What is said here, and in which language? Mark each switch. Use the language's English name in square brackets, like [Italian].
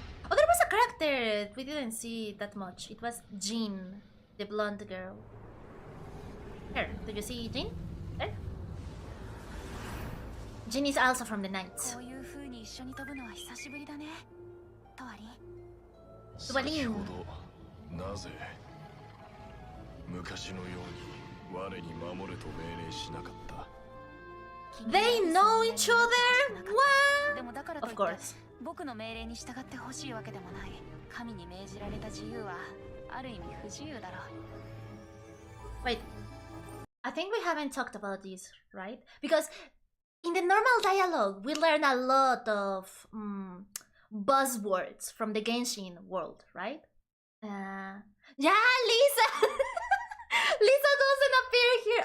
[English] Oh, there was a character we didn't see that much. It was Jean, the blonde girl. Here, do you see Jean? There. Jean is also from the Knights. [Japanese] こういう風に一緒に飛ぶのは久しぶりだね。トワリン。先ほどなぜ昔のように我に守れと命令しなかった。 [English] They know each other? [Japanese] でもだからとい [English] Of [Japanese] って [English] course. [Japanese] 僕の命令に従ってほしいわけでもない。神に命じられた自由はある意味不自由だろう。 [English] Wait, I think we haven't talked about this, right? Because in the normal dialogue, we learn a lot of buzzwords from the Genshin world, right? Yeah, Lisa! Lisa doesn't appear here.